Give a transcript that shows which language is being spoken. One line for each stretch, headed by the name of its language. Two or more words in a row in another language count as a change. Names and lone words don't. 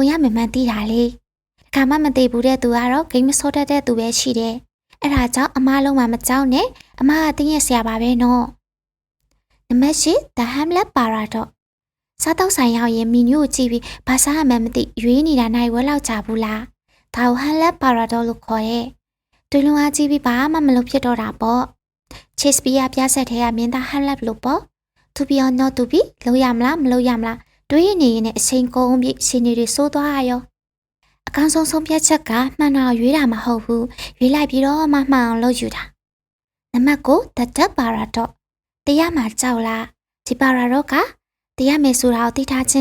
Burmese: ရမှန်သိတာလေတခါမှမသိဘူးတဲ့သူကတော့ဂိမ်းမဆော့တတ်တဲ့သူပဲရှိတယ်အဲ့ဒါကြောင့်အမားလုံးမှမကြောက်နဲ့အမားကတင်းရဆရာပါပဲနော်နံပါတ်10 The Hamlet Paradox စားတော့ဆိုင်ရောက်ရင်မီနူးကိုကြည့်ပြီးဘာစားရမှန်းမသိရွေးနေတာနိုင်ဝဲလောက်ကြဘူးလားဒါကို Hamlet Paradox လို့ခေါ် တဲ့တွေလုံးအားကြည့်ပြီးဘာမှမလုပ်ဖြစ်တော့တာပေါ့ Shakespeare ပြဆက်ထဲကမင်းသား Hamlet လို့ပေါ့
English: To be or not to be
Burmese: လုပ်ရမလားမလုပ်ရမလားတွေးရနေရင်အချိန်ကုန်ပြီးရှင်တွေစိုးသွားရောအကောင်းဆုံး ဆုံးဖြတ်ချက်ကမှန်တော့ရွေးတာမဟုတ်ဘူးရွေးလိုက်ပြီးတော့မှမှန်အောင်လုပ်ယူတာနံပါတ်9 The Death Paradox တရားမှာကြောက်လားဒီ paradox ကတရားမယ်ဆိုတာကိုသိထားခြင်း